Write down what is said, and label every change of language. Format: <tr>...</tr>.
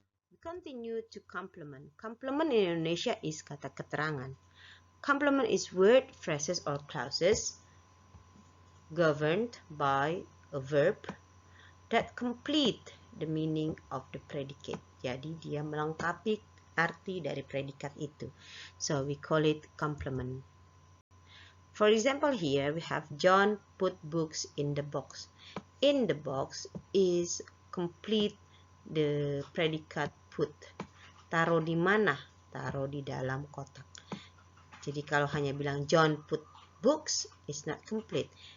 <en>We continue to complement. Complement in Indonesia is kata keterangan. Complement is word, phrases, or clauses governed by a verb that complete the meaning of the predicate.</en> <id>Jadi dia melengkapi arti dari predikat itu.</id> <en>So we call it complement. For example, here we have John put books in the box. In the box is complete the predicate put.</en> <id>Taruh di mana? Taruh di dalam kotak. Jadi kalau hanya bilang</id> <en>John put books is not complete.</en>